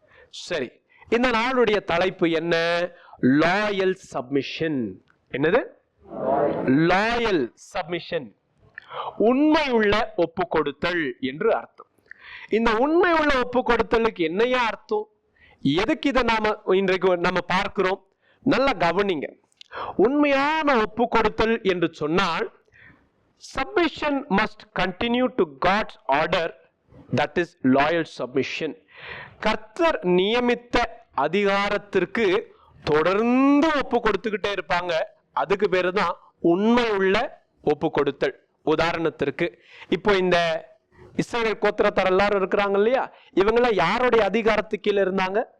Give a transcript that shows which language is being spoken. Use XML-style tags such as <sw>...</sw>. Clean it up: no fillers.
<ta>சரி, இந்த நாளுடைய தலைப்பு என்ன?</ta> <en>Loyal submission.</en> <ta>என்னது?</ta> <en>Loyal submission.</en> <ta>உண்மையுள்ள ஒப்பு கொடுத்தல் என்று அர்த்தம். இந்த உண்மையுள்ள ஒப்பு கொடுத்தலுக்கு என்னையா அர்த்தம்? எதுக்கு இதை இன்றைக்கு நம்ம பார்க்கிறோம்? நல்லா கவனிங்க. உண்மையான ஒப்பு கொடுத்தல் என்று சொன்னால்,</ta> <en>submission must continue to God's order, that is loyal submission.</en> <ta>கர்த்தர் நியமித்த அதிகாரத்திற்கு தொடர்ந்து ஒப்பு கொடுத்துக்கிட்டே இருப்பாங்க. அதுக்கு பேரு தான் உண்மை உள்ள ஒப்பு கொடுத்தல். உதாரணத்திற்கு இப்போ இந்த இஸ்ரவேல் கோத்திரத்தார் எல்லாரும் இருக்கிறாங்க இல்லையா, இவங்கள யாருடைய அதிகாரத்துக்கு கீழே இருந்தாங்க?</ta>